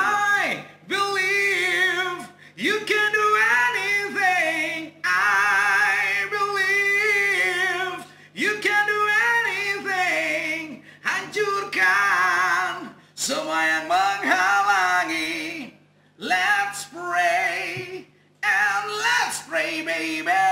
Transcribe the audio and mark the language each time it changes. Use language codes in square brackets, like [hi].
[en] I believe you can do anything. I believe you can do anything. [id] Hancurkan semua yang menghalangi. [en] Let's pray and let's pray, baby.